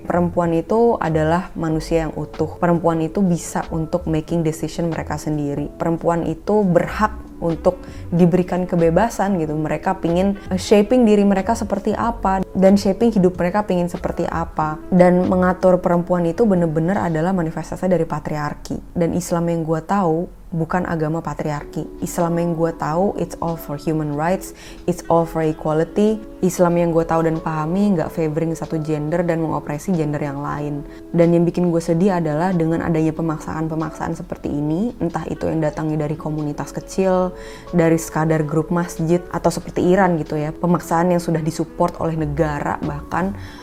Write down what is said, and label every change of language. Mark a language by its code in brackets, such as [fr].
[id] Perempuan itu adalah manusia yang utuh. Perempuan itu bisa untuk [en] making decision [id] mereka sendiri. Perempuan itu berhak untuk diberikan kebebasan gitu. Mereka pingin shaping diri mereka seperti apa, dan shaping hidup mereka pingin seperti apa. Dan mengatur perempuan itu bener-bener adalah manifestasi dari patriarki. Dan Islam yang gue tahu bukan agama patriarki. Islam yang gue tahu, [en] it's all for human rights, it's all for equality. [id] Islam yang gue tahu dan pahami nggak favoring satu gender dan mengopresi gender yang lain. Dan yang bikin gue sedih adalah dengan adanya pemaksaan-pemaksaan seperti ini, entah itu yang datangnya dari komunitas kecil, dari sekadar grup masjid, atau seperti Iran gitu ya, pemaksaan yang sudah disupport oleh negara bahkan.